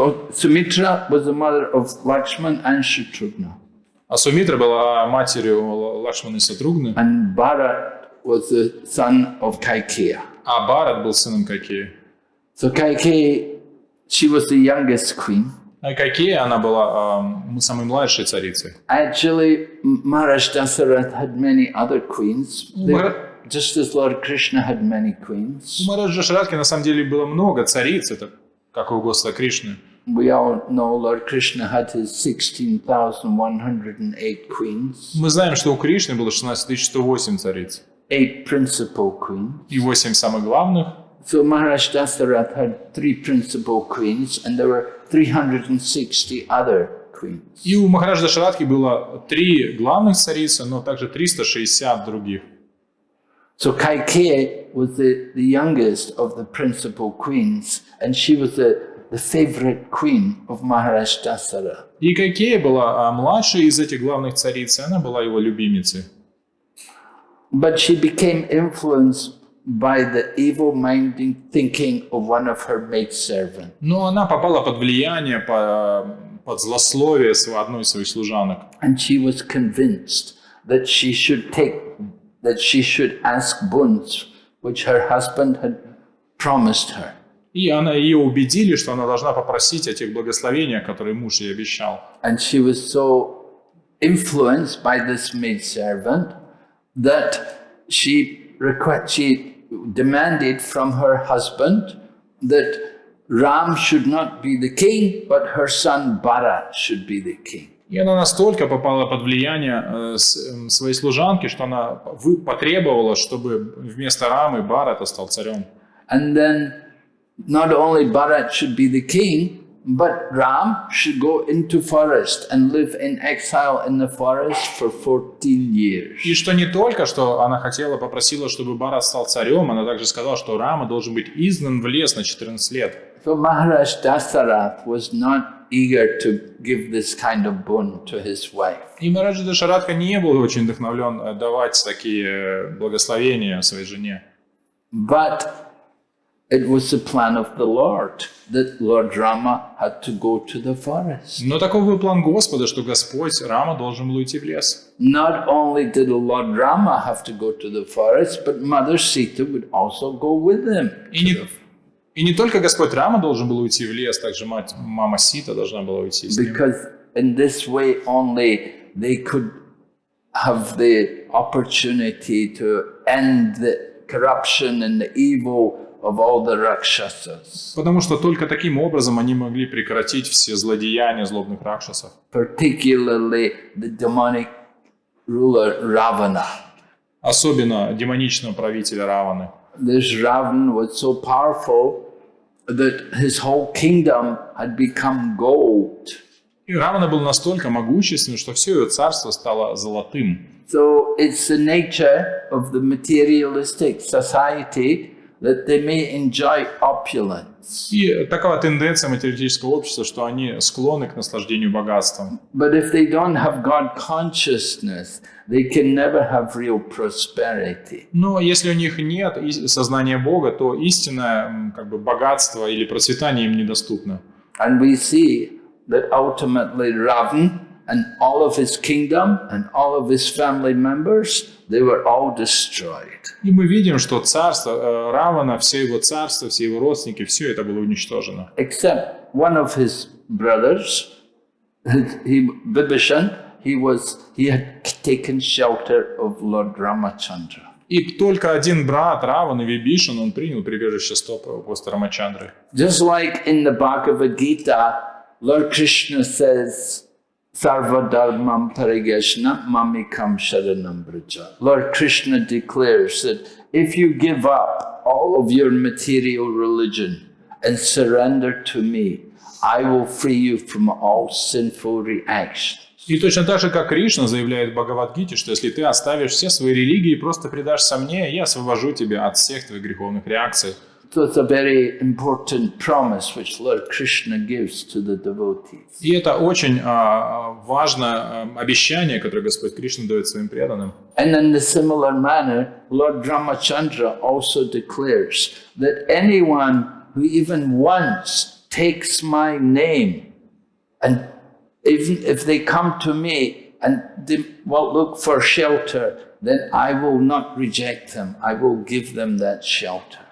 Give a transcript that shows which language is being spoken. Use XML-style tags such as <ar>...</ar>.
<en>Sumitra was the mother of Lakshman and Shatrughna.</en> <ru>А Сумитра была матерью Лакшмана и Сатругны.</ru> <en>And Bharat was the son of Kaikeya.</en> <ru>А Бхарат был сыном Какеи.</ru> <en>So Kaikeyi, She was the youngest queen.</en> <ru>А Кайкея, она была самой младшей царицей.</ru> <en>Actually, Maharaj Dasarath had many other queens. Just as Lord Krishna had many queens.</en> <ru>У Махараджа Дашаратхи на самом деле было много цариц, это как у Господа Кришны.</ru> <en>We all know Lord Krishna had his 16,108 queens.</en> <ru>Мы знаем, что у Кришны было 16108 цариц.</ru> <en>8 principal queens.</en> <ru>И 8 самых главных.</ru> <en>So Maharaj Dasarath had 3 principal queens, and there were 360 other queens.</en> <ru>И у Махараджа Дашаратхи было 3 главных царицы, но также 360 других.</ru> <en>So Kaikeyi was the youngest of the principal queens, and she was the favorite queen of Maharaj Dasarath.</en> <ru>И Кайкея была младшей из этих главных цариц, и она была его любимицей.</ru> <en>But she became influenced by the evil-minded thinking of one of her maidservants.</en> <ru>Но она попала под влияние, под злословие одной из своих служанок.</ru> <en>And she was convinced that she should ask boons which her husband had promised her.</en> <ru>И ее убедили, что она должна попросить о тех благословениях, которые муж ей обещал.</ru> <en>And she was so influenced by this maidservant that she demanded from her husband that Ram should not be the king, but her son Bharat should be the king.</en> <ru>И она настолько попала под влияние своей служанки, что она потребовала, чтобы вместо Рамы Бхарата стал царем.</ru> <en>And then not only Bharat should be the king, but Ram should go into forest and live in exile in the forest for 14 years.</en> <ru>И что не только, что она попросила, чтобы Бхарат стал царем, она также сказала, что Рама должен быть изгнан в лес на 14 лет.</ru> <en>So Maharaj Dasarath was not eager to give this kind of boon to his wife.</en> <ru>И Махараджа Дашаратха не был очень вдохновлен давать такие благословения своей жене.</ru> <en>But it was the plan of the Lord that Lord Rama had to go to the forest.</en> <ru>Но таков был план Господа, что Господь Рама должен был уйти в лес.</ru> <en>Not only did Lord Rama have to go to the forest, but Mother Sita would also go with him.</en> <ru>И не только Господь Рама должен был уйти в лес, также мама Сита должна была уйти с ним.</ru> <en>Because in this way only they could have the opportunity to end the corruption and the evil of all the Rakshasas.</en> <ru>Потому что только таким образом они могли прекратить все злодеяния злобных ракшасов.</ru> <en>Particularly the demonic ruler Ravana.</en> <ru>Особенно демоничного правителя Раваны.</ru> <en>This Ravan was so powerful that his whole kingdom had become gold.</en> <ru>И Равана был настолько могущественным, что все его царство стало золотым.</ru> <en>So it's the nature of the materialistic society that they may enjoy opulence.</en> <ru>И такова тенденция материалистического общества, что они склонны к наслаждению богатством.</ru> <en>But if they don't have God consciousness, they can never have real prosperity.</en> <ru>Но если у них нет сознания Бога, то истинное богатство или процветание им недоступно.</ru> <en>And we see that ultimately Ravan and all of his kingdom and all of his family members, they were all destroyed.</en> <ru>И мы видим, что царство Равана, все его царство, все его родственники, все это было уничтожено.</ru> <en>Except one of his brothers, Vibhishan, he had taken shelter of Lord Ramachandra.</en> <ru>И только один брат Равана, Вибишан, он принял прибежище стопа Господа Рамачандры.</ru> <en>Just like in the Bhagavad Gita, Lord Krishna says,</en> <sa>Sarva dharmam parigashna mamikam sharanam braja.</sa> <en>Lord Krishna declares that if you give up all of your material religion and surrender to me, I will free you from all sinful reactions.</en> <ru>И точно так же, как Кришна заявляет в Бхагавад-гите, что если ты оставишь все свои религии и просто предашься мне, я освобожу тебя от всех твоих греховных реакций.</ru> <en>So it's a very important promise which Lord Krishna gives to the devotees.</en> <ru>И это очень важное обещание, которое Господь Кришна дает своим преданным.</ru> <en>And in a similar manner, Lord Ramachandra also declares that anyone who even once takes my name, and even if they come to me and they will look for shelter, then I will not reject them. I will give them that shelter.</en>